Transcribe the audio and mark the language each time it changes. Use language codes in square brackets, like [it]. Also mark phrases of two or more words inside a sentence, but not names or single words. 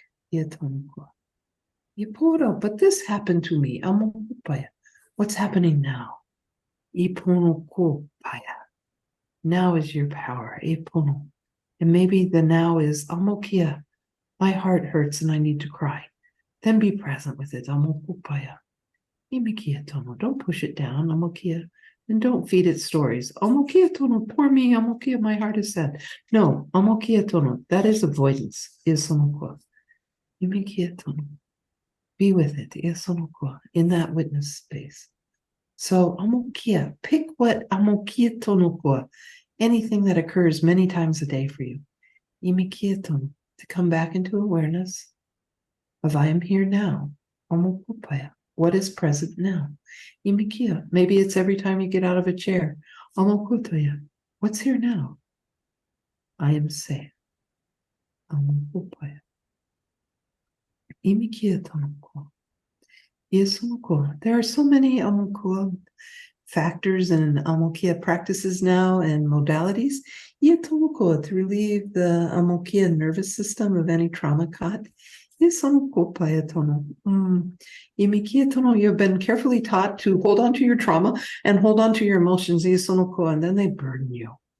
[en] You pull it out. But this happened to me. What's happening now? Now is your power. And maybe the now is amokia. My heart hurts and I need to cry. Then be present with it. Amokupaya. Imikia tono. Don't push it down. Amokia. And don't feed it stories. Amokia tono. Poor me. Amokia. My heart is sad. No. Amokia tono. That is avoidance. Isonokwa. Imikia tono. Be with it. Isonokwa. In that witness space. So amokia. Pick what amokia tono. Anything that occurs many times a day for you. Imikia tono. To come back into awareness of I am here now. Amokupaya. What is present now? Imikia. Maybe it's every time you get out of a chair. Amokutaya. What's here now? I am safe. Amokupaya. Imikia tanoko. Yesonoko. There are so many amokua factors and amokia practices now and modalities. Yetomoko, to relieve the amokia nervous system of any trauma caught. You've been carefully taught to hold on to your trauma and hold on to your emotions, and then they burden you.